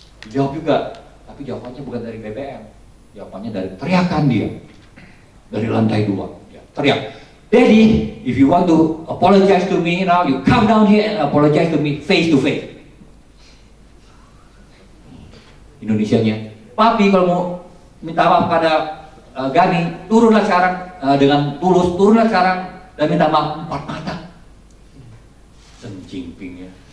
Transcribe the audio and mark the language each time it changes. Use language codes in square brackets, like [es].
[id] Jawab juga, tapi jawabannya bukan dari BBM, jawabannya dari teriakan dia dari lantai 2. Dia teriak, [en] Daddy, if you want to apologize to me now, you come down here and apologize to me face to face. [id] Indonesianya, papi kalau mau minta maaf pada Gani, turunlah sekarang dengan tulus, turunlah sekarang dan minta maaf 4 mata. Senjingping ya.